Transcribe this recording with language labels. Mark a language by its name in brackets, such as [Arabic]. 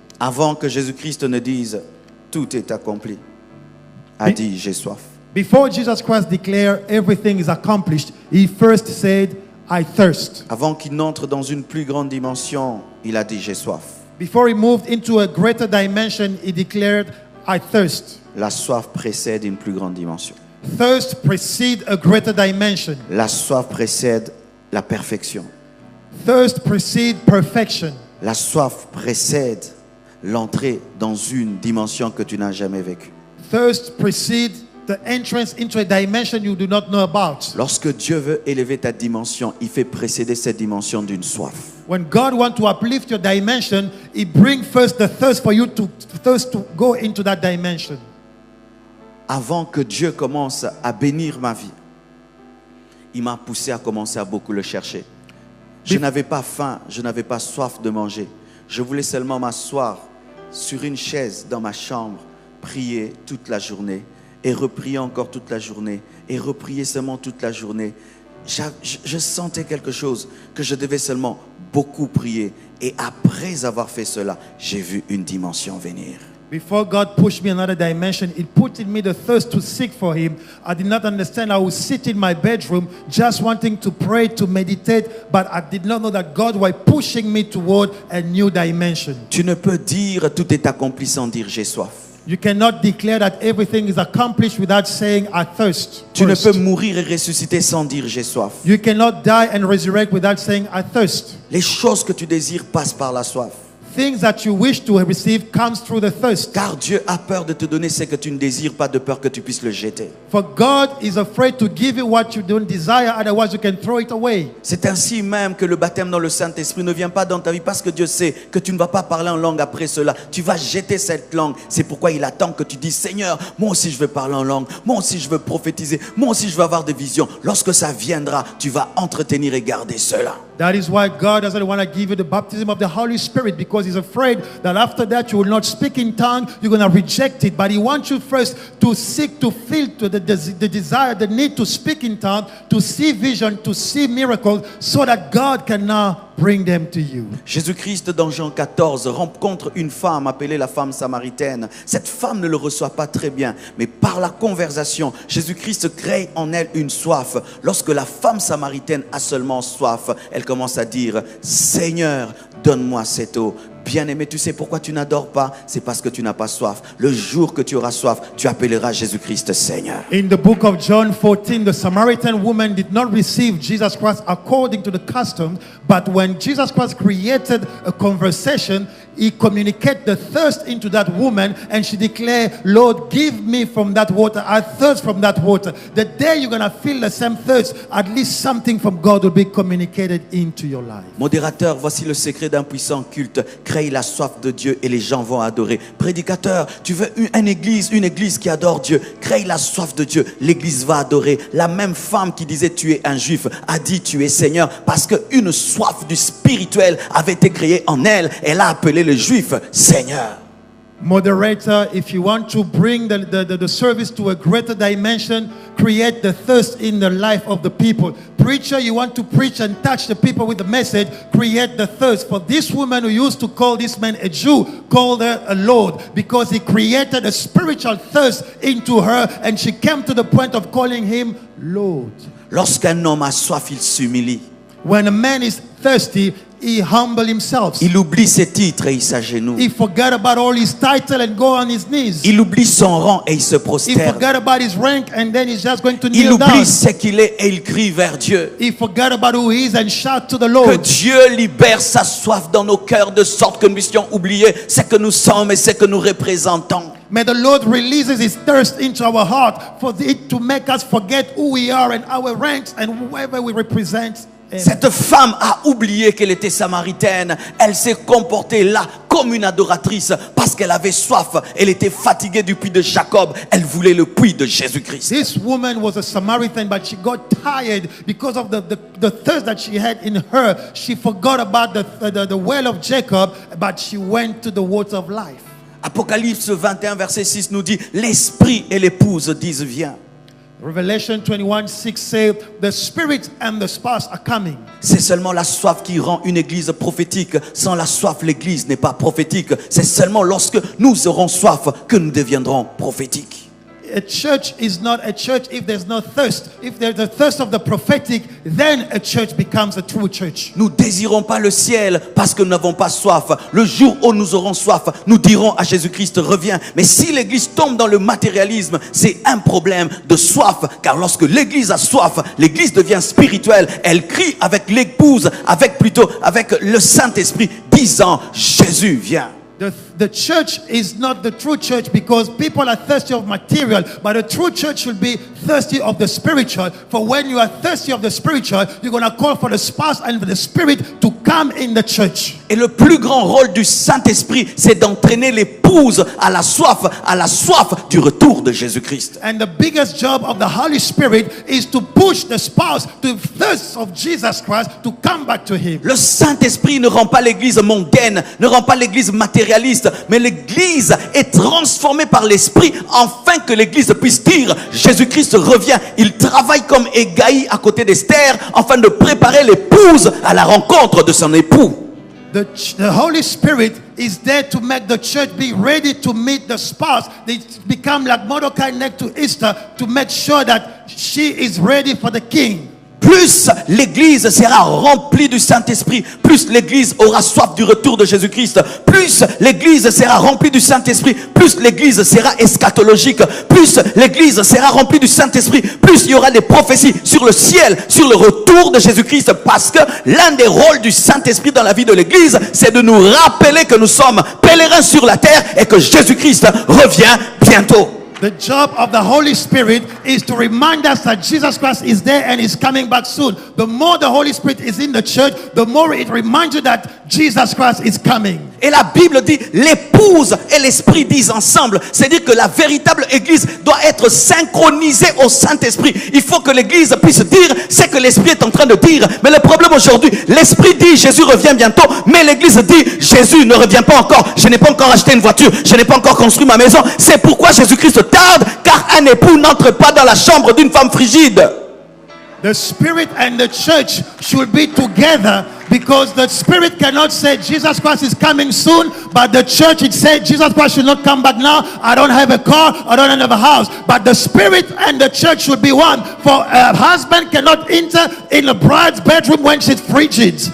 [French] Avant que Jésus-Christ ne dise, tout est accompli, a dit, j'ai soif. [English] Before Jesus Christ declared everything is accomplished, He first said, I thirst. [French] Avant qu'il n'entre dans une plus grande dimension, il a dit, j'ai soif. [English] Before He moved into a greater dimension, He declared, I thirst. [French] La soif précède une plus grande dimension. [English] Thirst precedes a greater dimension. [French] La soif précède la perfection. [English] Thirst precedes perfection. [French] La soif précède l'entrée dans une dimension que tu n'as jamais vécue. [English] Thirst precedes the entrance into a dimension you do not know about. [French] Lorsque Dieu veut élever ta dimension, il fait précéder cette dimension d'une soif. [English] When God wants to uplift your dimension, He brings first the thirst for you to go into that dimension. [French] Avant que Dieu commence à bénir ma vie, il m'a poussé à commencer à beaucoup le chercher. Je n'avais pas faim, je n'avais pas soif de manger. Je voulais seulement m'asseoir sur une chaise dans ma chambre, prier toute la journée et reprier encore toute la journée et reprier seulement toute la journée. Je sentais quelque chose que je devais seulement beaucoup prier. Et après avoir fait cela, j'ai vu une dimension venir. [English] Before God pushed me another dimension, it put in me the thirst to seek for Him. I did not understand. I would sit in my bedroom just wanting to pray, to meditate, but I did not know that God was pushing me toward a new dimension. [French] Tu ne peux dire tout est accompli sans dire j'ai soif. [English] You cannot declare that everything is accomplished without saying I thirst. [French] Tu ne [English] first. [French] peux mourir et ressusciter sans dire j'ai soif. [English] You cannot die and resurrect without saying I thirst. [French] Les choses que tu désires passent par la soif. [English] Things that you wish to receive comes through the thirst. [French] Car Dieu a peur de te donner ce que tu ne désires pas, de peur que tu puisses le jeter. [English] For God is afraid to give you what you don't desire, otherwise you can throw it away. [French] C'est ainsi même que le baptême dans le Saint-Esprit ne vient pas dans ta vie parce que Dieu sait que tu ne vas pas parler en langue après cela. Tu vas jeter cette langue. C'est pourquoi il attend que tu dises Seigneur, moi aussi je veux parler en langue. Moi aussi je veux prophétiser. Moi aussi je veux avoir des visions. Lorsque ça viendra, tu vas entretenir et garder cela. [English] That is why God doesn't want to give you the baptism of the Holy Spirit, because He's afraid that after that you will not speak in tongue, you're going to reject it. But He wants you first to seek, to feel to the desire, the need to speak in tongue, to see vision, to see miracles, so that God can now bring them to you. [French] Jésus-Christ dans Jean 14 rencontre une femme appelée la femme samaritaine. Cette femme ne le reçoit pas très bien, mais par la conversation, Jésus-Christ crée en elle une soif. Lorsque la femme samaritaine a seulement soif, elle commence à dire Seigneur, donne-moi cette eau. Bien-aimé, tu sais pourquoi tu n'adores pas? C'est parce que tu n'as pas soif. Le jour que tu auras soif, tu appelleras Jésus-Christ Seigneur. [English] In the book of John 14, the Samaritan woman did not receive Jesus Christ according to the customs, but when Jesus Christ created a conversation, He communicated the thirst into that woman, and she declared, Lord, give me from that water. I thirst from that water. The day you're going to feel the same thirst, at least something from God will be communicated into your life. [French] Modérateur, voici le secret d'un puissant culte. Crée la soif de Dieu et les gens vont adorer. Prédicateur, tu veux une église qui adore Dieu. Crée la soif de Dieu, l'église va adorer. La même femme qui disait tu es un juif a dit tu es Seigneur parce qu'une soif du spirituel avait été créée en elle. Elle a appelé le juif Seigneur. [English] Moderator, if you want to bring the service to a greater dimension, create the thirst in the life of the people. Preacher, you want to preach and touch the people with the message, create the thirst. For this woman who used to call this man a Jew, called her a Lord, because he created a spiritual thirst into her, and she came to the point of calling him Lord. [French] Lorsqu'un homme a soif, il s'humilie. [English] When a man is thirsty, he humble himself. [French] Il oublie ses titres et il s'agenouille. [English] He forgot about all his title and go on his knees. [French] Il oublie son rang et il se [English] He [French] prosterne. [English] forgot about his rank and then he's just going to [French] Il [English] kneel down. [French] oublie ce qu'il est et il crie vers Dieu. [English] He forgot about who he is and shout to the [French] Que [English] Lord. [French] Dieu libère sa soif dans nos cœurs de sorte que nous puissions oublier ce que nous sommes et ce que nous représentons. [English] May the Lord releases His thirst into our heart for it to make us forget who we are and our ranks and whoever we represent. [French] Cette femme a oublié qu'elle était samaritaine. Elle s'est comportée là comme une adoratrice parce qu'elle avait soif. Elle était fatiguée du puits de Jacob. Elle voulait le puits de Jésus-Christ. [English] This woman was a Samaritan, but she got tired because of the thirst that she had in her. She forgot about the well of Jacob, but she went to the water of life. [French] Apocalypse 21 verset 6 nous dit l'esprit et l'épouse disent viens. [English] Revelation 21:6 says, the Spirit and the spouse are coming. [French] C'est seulement la soif qui rend une église prophétique. Sans la soif, l'église n'est pas prophétique. C'est seulement lorsque nous aurons soif que nous deviendrons prophétiques. [English] A church is not a church if there's no thirst. If there's the thirst of the prophetic, then a church becomes a true church. [French] Nous désirons pas le ciel parce que nous n'avons pas soif. Le jour où nous aurons soif, nous dirons à Jésus-Christ reviens. Mais si l'église tombe dans le matérialisme, c'est un problème de soif. Car lorsque l'église a soif, l'église devient spirituelle. Elle crie avec l'épouse, avec le Saint-Esprit, disant Jésus viens. [English] The church is not the true church because people are thirsty of material, but the true church should be thirsty of the spiritual. For when you are thirsty of the spiritual, you're going to call for the spouse and for the spirit to come in the church. [French] Et le plus grand rôle du Saint-Esprit, c'est d'entraîner l'épouse à la soif du retour de Jésus-Christ. [English] And the biggest job of the Holy Spirit is to push the spouse to the thirst of Jesus Christ to come back to Him. [French] Le Saint-Esprit ne rend pas l'église mondaine, ne rend pas l'église matérialiste, mais l'église est transformée par l'Esprit afin que l'église puisse dire Jésus-Christ revient. Il travaille comme Hégaï à côté d'Esther afin de préparer l'épouse à la rencontre de son époux. [English] The Holy Spirit is there to make the church be ready to meet the spouse. They become like Mordecai next to Esther to make sure that she is ready for the king. [French] Plus l'église sera remplie du Saint-Esprit, plus l'église aura soif du retour de Jésus-Christ, plus l'église sera remplie du Saint-Esprit, plus l'église sera eschatologique, plus l'église sera remplie du Saint-Esprit, plus il y aura des prophéties sur le ciel, sur le retour de Jésus-Christ, parce que l'un des rôles du Saint-Esprit dans la vie de l'église, c'est de nous rappeler que nous sommes pèlerins sur la terre et que Jésus-Christ revient bientôt. [English] The job of the Holy Spirit is to remind us that Jesus Christ is there and is coming back soon. The more the Holy Spirit is in the church, the more it reminds you that Jesus Christ is coming. [French] Et la Bible dit, l'épouse et l'esprit disent ensemble. C'est-à-dire que la véritable église doit être synchronisée au Saint-Esprit. Il faut que l'église puisse dire ce que l'esprit est en train de dire. Mais le problème aujourd'hui, l'esprit dit Jésus revient bientôt, mais l'église dit Jésus ne revient pas encore. Je n'ai pas encore acheté une voiture, je n'ai pas encore construit ma maison. C'est pourquoi Jésus-Christ tarde, car un époux n'entre pas dans la chambre d'une femme frigide. [English] The Spirit and the church should be together, because the Spirit cannot say Jesus Christ is coming soon, but the church, it said Jesus Christ should not come back now. I don't have a car, I don't have a house. But the Spirit and the church should be one. For a husband cannot enter in a bride's bedroom when she's frigid.